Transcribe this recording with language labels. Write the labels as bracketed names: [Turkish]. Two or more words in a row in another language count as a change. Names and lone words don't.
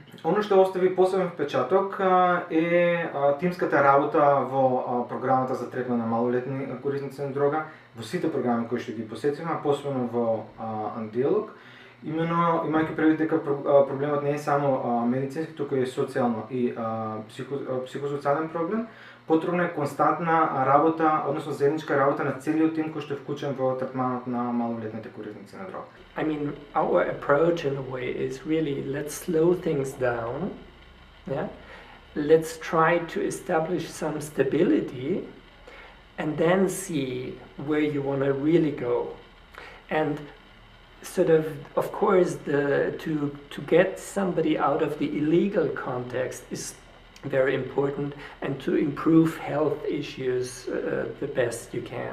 [Macedonian] Оно што остави посебен впечаток е тимската работа во програмата за третман на малолетни корисници на дрога, во сите програми кои што ги посетивме, а посебно во диалог. Именно имајќи предвид дека проблемот не е само медицински, туку е социјално и психосоцијален проблем, потребна е константна работа, односно заедничка работа на целиот тим кој што е вклучен во третманот на малолетните корисници на дрога. [English] I mean, our approach in a way is really, let's slow things down, yeah? Let's try to establish some stability and then see where you want to really go. And sort of course, to get somebody out of the illegal context is very important, and to improve health issues the best you can.